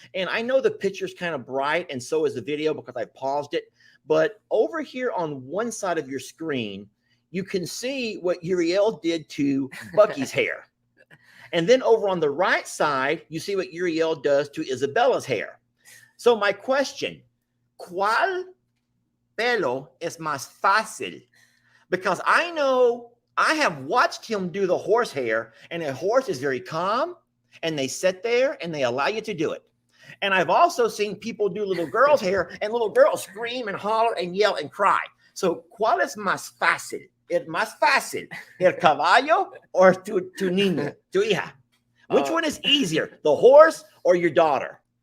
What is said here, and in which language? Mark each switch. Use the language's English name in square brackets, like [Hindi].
[English] And I know the picture's kind of bright, and so is the video because I paused it. But over here on one side of your screen, you can see what Uriel did to Bucky's hair. And then over on the right side, you see what Uriel does to Isabella's hair. So my question, [Spanish] ¿cuál pelo es más fácil? [English] Because I know I have watched him do the horse hair, and a horse is very calm, and they sit there and they allow you to do it. And I've also seen people do little girls' hair, and little girls scream and holler and yell and cry. [Spanish] So, ¿cuál es más fácil? ¿Es más fácil el caballo or tu niño, tu hija? [English] Which one is easier, the horse or your daughter?